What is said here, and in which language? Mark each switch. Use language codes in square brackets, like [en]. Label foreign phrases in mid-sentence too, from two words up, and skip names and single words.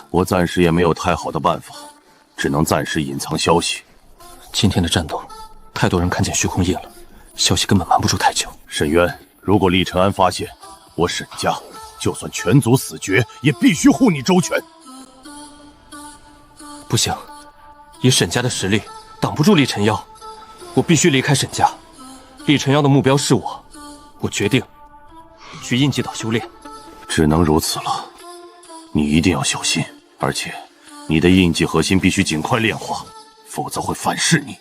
[zh] 我暂时也没有太好的办法，只能暂时隐藏消息。今天的战斗，太多人看见虚空印了，消息根本瞒不住太久。沈渊，如果厉晨安发现我沈家就算全族死绝，也必須護你周全。不行，以沈家的實力擋不住厲晨妖，我必須離開沈家。厲晨妖的目標是我，我決定去印記島修煉。只能如此了，你一定要小心，而且你的印記核心必須盡快煉化，否則會反噬你。